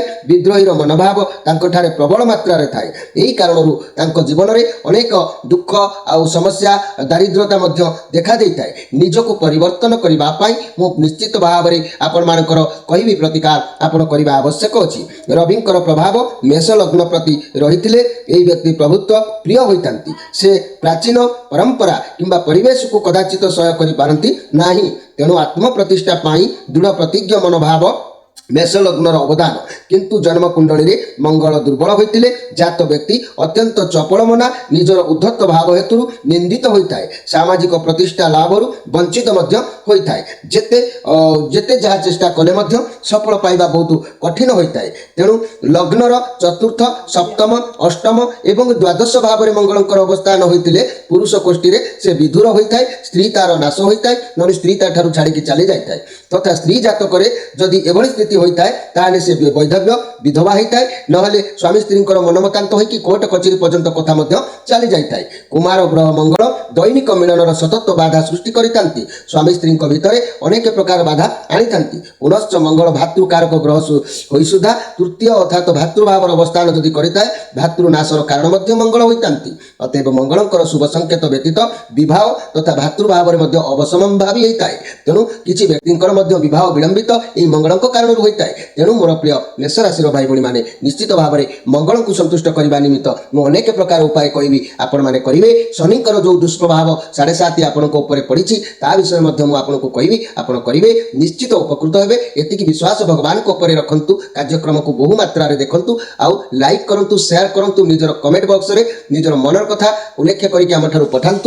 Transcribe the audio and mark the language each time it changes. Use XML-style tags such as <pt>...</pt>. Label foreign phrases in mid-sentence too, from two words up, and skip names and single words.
<or>ବିଦ୍ରୋହୀର ମନୋଭାବ ତାଙ୍କ ଠାରେ ପ୍ରବଳ ମାତ୍ରା ରେ ଥାଏ। ଏହି କାରଣରୁ ତାଙ୍କ ଜୀବନ ରେ ଅନେକ ଦୁଃଖ ଆ ସମସ୍ୟା ଦାରିଦ୍ରତା ମଧ୍ୟ ଦେଖା ଦେଇଥାଏ। ନିଜକୁ ପରିବର୍ତ୍ତନ କରିବା ପାଇଁ ମୁଁ ନିଶ୍ଚିତ ଭାବ ମେଁ ଆପଣ ମାନଙ୍କୁ କହିବି ପ୍ରତିକାର ଆପଣ କରିବା ଆବଶ୍ୟକ ଅଛି। ରବିଙ୍କର ପ୍ରଭାବ ମେଷ ଲଗ୍ନ ପ୍ରତି ରହିଥିଲେ ଏହି ବ୍ୟକ୍ତି ପ୍ରଭୁତ୍ୱ ପ୍ରିୟ ହୋଇଥାନ୍ତି। ସେ ପ୍ରାଚୀନ ପରମ୍ପରା କିମ୍ବା ପରିବେଶ କୁ କଦାଚିତ ସହ୍ୟ କରି ପାରନ୍ତି ନାହିଁ। ତେଣୁ ଆତ୍ମ ପ୍ରତିଷ୍ଠା ପାଇଁ ଦୃଢ଼ ପ୍ରତିଜ୍ଞ ମନୋଭାବ ମେଷ ଲଗ୍ନର ଅବଦାନ। କିନ୍ତୁ ଜନ୍ମ କୁଣ୍ଡଳୀ ରେ ମଙ୍ଗଳ ଦୁର୍ବଳ ହୋଇଥିଲେ ଜାତ ବ୍ୟକ୍ତି ଅତ୍ୟନ୍ତ ଚପଳ ମନା ନିଜର ଉଦ୍ଧତ ଭାବ ହେତୁ ନିନ୍ଦିତ ହୋଇଥାଏ। ସାମାଜିକ ପ୍ରତିଷ୍ଠା ଲାଭରୁ ବଞ୍ଚିତ ମଧ୍ୟ ହୋଇଥାଏ। ଯେତେ ଯାହା ଚେଷ୍ଟା କଲେ ମଧ୍ୟ ସଫଳ ପାଇବା ବହୁତ କଠିନ ହୋଇଥାଏ। ତେଣୁ ଲଗ୍ନର ଚତୁର୍ଥ ସପ୍ତମ ଅଷ୍ଟମ ଏବଂ ଦ୍ୱାଦଶ ଭାବ ମେଁ ମଙ୍ଗଳଙ୍କର ଅବସ୍ଥାନ ହୋଇଥିଲେ ପୁରୁଷ କୋଷ୍ଠୀ ରେ ସେ ବିଧୁର ହୋଇଥାଏ। ସ୍ତ୍ରୀ ତାର ନାଶ ହୋଇଥାଏ, ନନି ସ୍ତ୍ରୀ ତାଠାରୁ ଛାଡ଼ିକି ଚାଲି ଯାଇଥାଏ। ତଥା ସ୍ତ୍ରୀ ଜାତକରେ ଯଦି ଏଭଳି ସ୍ଥିତି ହୋଇଥାଏ ତାହେଲେ ସେ ବୈଧବ୍ୟ ବିଧବା ହୋଇଥାଏ। ନହେଲେ ସ୍ୱାମୀ ସ୍ତ୍ରୀ ମନମତାନ୍ତ ହୋଇକି କୋର୍ଟ କଚେରୀ ପର୍ଯ୍ୟନ୍ତ କଥା ମଧ୍ୟ ଚାଲି ଯାଇଥାଏ। କୁମାର ଗ୍ରହ ମଙ୍ଗଳ ଦୈନିକ ମିଳନର ସତତ ବାଧା ସୃଷ୍ଟି କରିଥାନ୍ତି। ସ୍ୱାମୀ ସ୍ତ୍ରୀ ଭିତରେ ଅନେକ ପ୍ରକାର ବାଧା ଆଣିଥାନ୍ତି। ପୁନଶ୍ଚ ମଙ୍ଗଳ ଭ୍ରାତୃକାରକ ଗ୍ରହ ହୋଇ ସୁଦ୍ଧା ତୃତୀୟ ଅର୍ଥାତ ଭ୍ରାତୃଭାବର ଅବସ୍ଥାନ ଯଦି କରିଥାଏ ଭ୍ରାତୃନାଶର କାରଣ ମଧ୍ୟ ମଙ୍ଗଳ ହୋଇଥାନ୍ତି। ଅତଏବ ମଙ୍ଗଳଙ୍କର ଶୁଭ ସଙ୍କେତ ବ୍ୟତୀତ ବିବାହ ତଥା ଭ୍ରାତୃଭାବ ଅବଶ୍ୟମ୍ଭାବୀ ହୋଇଥାଏ। ତେଣୁ କିଛି ବ୍ୟକ୍ତିଙ୍କର ମଧ୍ୟ ବିବାହ ବିଳମ୍ବିତ ଏହି ମଙ୍ଗଳଙ୍କ କାରଣ ହୋଇଥାଏ। ତେଣୁ ମୋର ପ୍ରିୟ ମେଷ ରାଶିର ଭାଇ ଭଉଣୀମାନେ ନିଶ୍ଚିତ ଭାବରେ ମଙ୍ଗଳଙ୍କୁ ସନ୍ତୁଷ୍ଟ କରିବା ନିମିତ୍ତ ମୁଁ ଅନେକ ପ୍ରକାର ଉପାୟ କହିବି, ଆପଣମାନେ କରିବେ। ଶନିଙ୍କର ଯେଉଁ ଦୁଷ୍ପ୍ରଭାବ 7.5 ଆପଣଙ୍କ ଉପରେ ପଡ଼ିଛି ତା ବିଷୟରେ ମଧ୍ୟ ମୁଁ ଆପଣଙ୍କୁ କହିବି, ଆପଣ କରିବେ, ନିଶ୍ଚିତ ଉପକୃତ ହେବେ। ଏତିକି ବିଶ୍ୱାସ ଭଗବାନଙ୍କ ଉପରେ ରଖନ୍ତୁ। କାର୍ଯ୍ୟକ୍ରମକୁ ବହୁ ମାତ୍ରାରେ ଦେଖନ୍ତୁ, ଆଉ ଲାଇକ୍ କରନ୍ତୁ, ସେୟାର କରନ୍ତୁ, ନିଜର କମେଣ୍ଟ ବକ୍ସରେ ନିଜର ମନର କଥା ଉଲ୍ଲେଖ କରିକି ଆମଠାରୁ ପଠାନ୍ତୁ।</or>